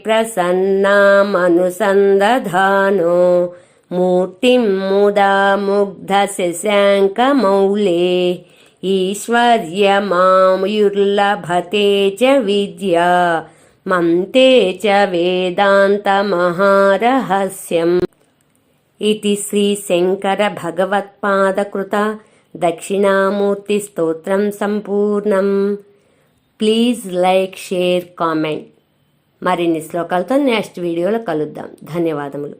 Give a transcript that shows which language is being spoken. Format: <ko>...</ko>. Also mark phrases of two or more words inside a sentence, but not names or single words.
<sa>प्रसन्नामनुसन्दधानो मूर्तिं मुदा मुग्धशशाङ्कमौले ईश्वर्यमायुर्लभते च विद्या मन्ते च वेदान्तमहारहस्यम् इति श्रीशङ्करभगवत्पादकृत दक्षिणामूर्तिस्तोत्रं सम्पूर्णम्.</sa> <en>please like share comment.</en> <te>మరిన్ని శ్లోకాలతో నెక్స్ట్ వీడియోలో కలుద్దాం. ధన్యవాదములు.</te>